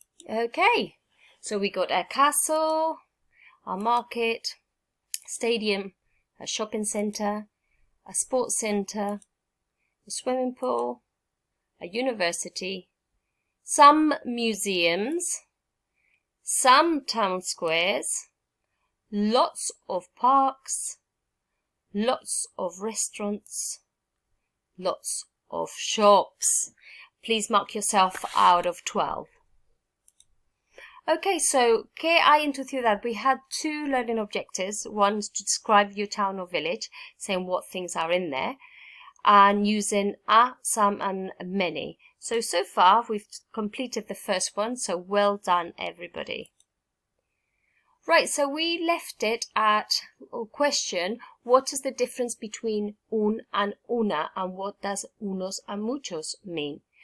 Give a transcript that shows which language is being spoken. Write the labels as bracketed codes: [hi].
[en] Okay, so we got a castle, a market, stadium, a shopping centre, a sports centre, a swimming pool, a university, some museums, some town squares, lots of parks, lots of restaurants, lots of shops. Please mark yourself out of 12. Okay, so [es] ¿qué hay en tu ciudad? [en] We had 2 learning objectives. One is to describe your town or village, saying what things are in there, and using a, some, and many. So far, we've completed the first one, so well done, everybody. Right, so we left it at a question, what is the difference between un and una, and what does unos and muchos mean?